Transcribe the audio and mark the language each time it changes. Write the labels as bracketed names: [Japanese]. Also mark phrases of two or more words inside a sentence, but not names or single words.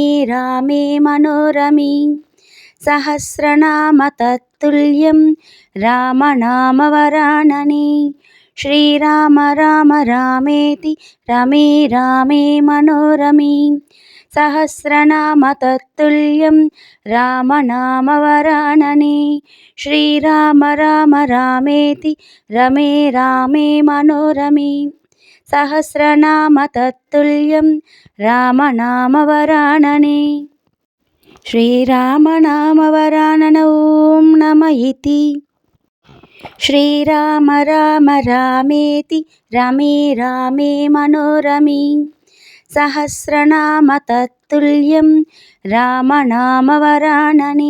[Sanskrit] रामे मनोरमे सहस्रनाम तत्तुल्यं रामनामवरानने श्रीराम राम रामेति रमे रामे मनोरमे सहस्रनाम तत्तुल्यं रामनामवरानने श्रीराम राम रामेति रमे रामे मनोरमे सहस्रनाम तत्तुल्यं रामनामवरानने శ్రీరామనామవరానన ఓం నమ ఇతి. శ్రీరామ రామ రామేతి రమే రామే మనోరమే సహస్రనామ తత్తుల్యం రామనామవరాననే.